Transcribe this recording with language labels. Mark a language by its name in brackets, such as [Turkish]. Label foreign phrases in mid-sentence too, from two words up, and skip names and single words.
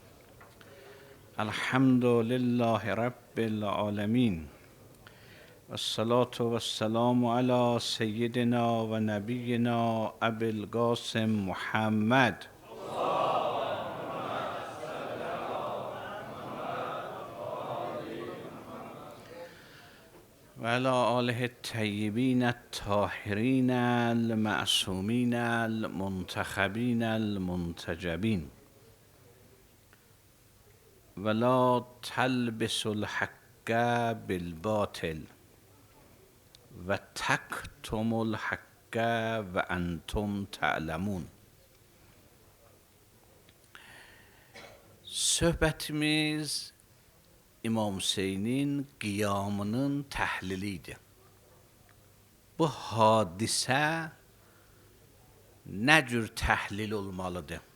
[Arabic] الحمد لله رب العالمین و الصلاة و السلام علی سیدنا و نبینا ابی القاسم محمد و علی آله الطیبین الطاهرین المعصومین المنتخبین المنتجبین. ولا تلبسوا الحق بالباطل و تکتموا الحق و انتم تعلمون. [Azerbaijani] Söhbətimiz İmam Hüseynin qiyamının təhlilidir. Bu hadisə nə cür təhlil olmalıdır?